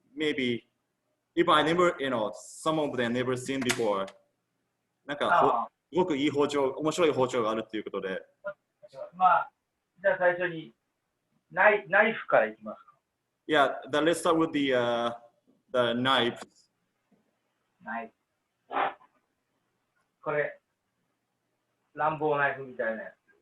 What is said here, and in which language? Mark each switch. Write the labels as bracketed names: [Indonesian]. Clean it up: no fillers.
[English] Maybe if I never, some of them never seen before. [Japanese] なんかすごくいい包丁、面白い包丁があるっていうことで。まあ、じゃあ最初にナイフからいきますか。 [English] Yeah, let's start with the knife. [Japanese] ナイフ。これ、乱暴ナイフみたいなやつ。